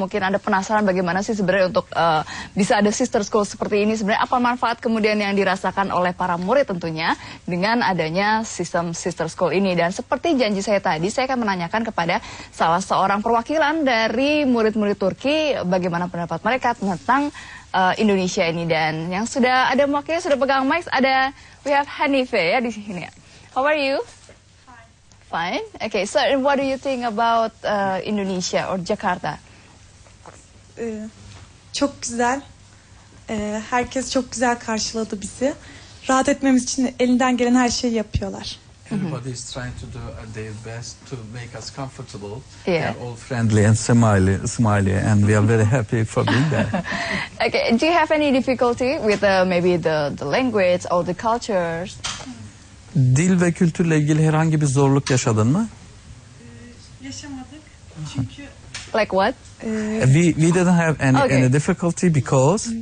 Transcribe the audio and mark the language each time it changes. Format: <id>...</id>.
<id>Mungkin Anda penasaran bagaimana sih sebenarnya untuk bisa ada sister school seperti ini, sebenarnya apa manfaat kemudian yang dirasakan oleh para murid tentunya dengan adanya sistem sister school ini. Dan seperti janji saya tadi, saya akan menanyakan kepada salah seorang perwakilan dari murid-murid Turki bagaimana pendapat mereka tentang Indonesia ini. Dan yang sudah ada mewakili, sudah pegang mic, ada</id> <en>we have</en> <id>Hanife ya di sini ya.</id> <en>How are you? Fine. Okay, so what do you think about Indonesia or Jakarta?</en> <tr>Çok güzel. Herkes çok güzel karşıladı bizi. Rahat etmemiz için elinden gelen her şeyi yapıyorlar.</tr> <en>Everybody is trying to do their best to make us comfortable. Yeah. They're all friendly and smiley, and we are very happy for being there. Okay, do you have any difficulty with maybe the language or the cultures?</en> <tr>Dil ve kültürle ilgili herhangi bir zorluk yaşadın mı? Yaşamadık. Çünkü</tr> <en>Like what? We didn't have any difficulty because</en>